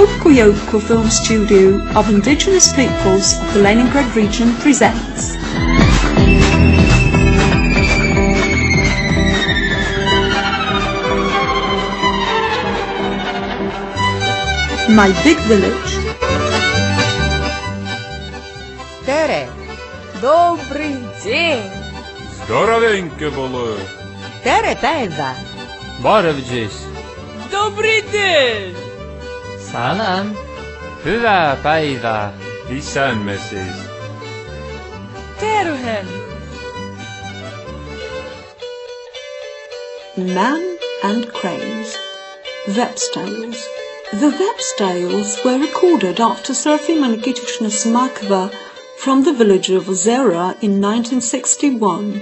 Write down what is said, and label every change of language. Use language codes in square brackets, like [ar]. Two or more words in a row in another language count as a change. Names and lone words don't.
[en] Local Film Studio of Indigenous Peoples of the Leningrad region presents My Big Village. [ru] Tere, добрый день. [uk] Здоровеньке було. [vep] Tere päivä. [hy] Barevcis. [uk] Добрий день! [fi] Salam. Hyvää päivää. Missä me siis? [vep] Terhen! [en] Man and Cranes. Vepstales. The Vepstales were recorded after Serafim Nikitishna Smakova from the village of Ozera in 1961.